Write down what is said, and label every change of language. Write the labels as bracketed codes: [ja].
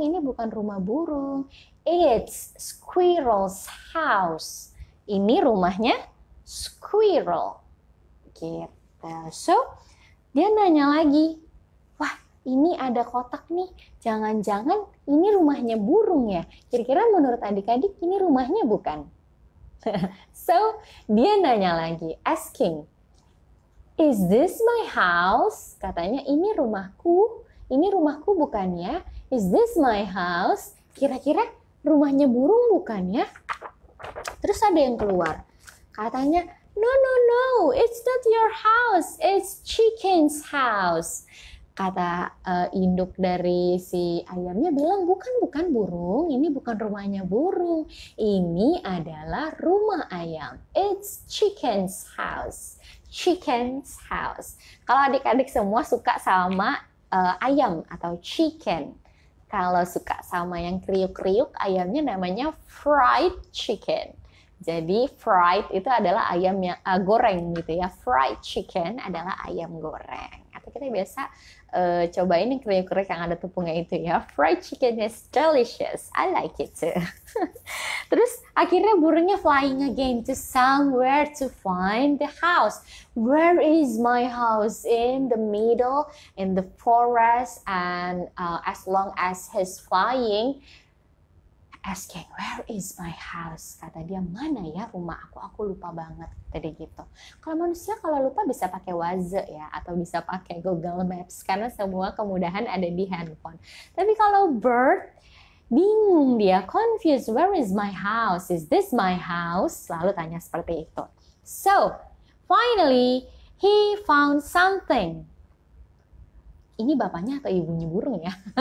[id] Ini bukan rumah burung. [en] It's squirrel's house. [id] Ini rumahnya squirrel. Gitu. So, dia nanya lagi, wah, ini ada kotak nih. Jangan-jangan ini rumahnya burung ya? Kira-kira menurut adik-adik ini rumahnya bukan? [en] So, [id] dia nanya lagi, [en] asking, is this my house? [id] Katanya, ini rumahku bukan ya? [en] Is this my house? [id] Kira-kira rumahnya burung bukan ya? Terus ada yang keluar. Katanya, [en] no, it's not your house, it's chicken's house. [id] Kata induk dari si ayamnya bilang, bukan burung, ini bukan rumahnya burung. Ini adalah rumah ayam. [en] It's chicken's house. Chicken's house. [id] Kalau adik-adik semua suka sama ayam atau chicken. Kalau suka sama yang kriuk-kriuk, ayamnya namanya fried chicken. Jadi fried itu adalah ayam yang goreng gitu ya. Fried chicken adalah ayam goreng. Atau kita biasa cobain yang kriuk-kriuk yang ada tepungnya itu ya. [en] Fried chicken is delicious. I like it too. [id] Terus akhirnya burungnya [en] flying again to somewhere to find the house. Where is my house? In the middle, in the forest, and as long as he's flying, asking, where is my house? [id] Kata dia, mana ya rumah aku? Aku lupa banget. Tadi gitu. Kalau manusia kalau lupa bisa pakai Waze ya, atau bisa pakai Google Maps karena semua kemudahan ada di handphone. Tapi kalau bird bingung dia, confused. [en] Where is my house? Is this my house? [id] Selalu tanya seperti itu. [en] So, finally he found something. [id] Ini bapaknya atau ibunya burung ya?